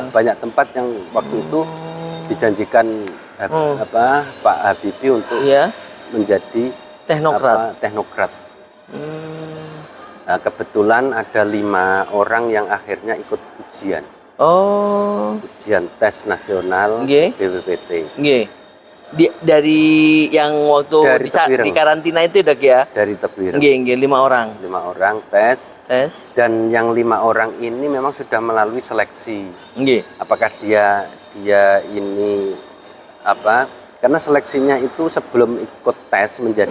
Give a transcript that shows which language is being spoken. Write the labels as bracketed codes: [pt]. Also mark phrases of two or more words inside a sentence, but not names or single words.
[id] Banyak tempat yang waktu itu dijanjikan Pak Habibie untuk Iya. menjadi teknokrat. Nah, kebetulan ada 5 orang yang akhirnya ikut ujian tes nasional Nggih. BPPT. Nggih. Dari yang waktu Dari Tebuireng. di karantina itu dok ya? Dari Tebuireng. Nggih, 5 orang. 5 orang tes. Dan yang 5 orang ini memang sudah melalui seleksi. Nggih. Apakah dia ini karena seleksinya itu sebelum ikut tes menjadi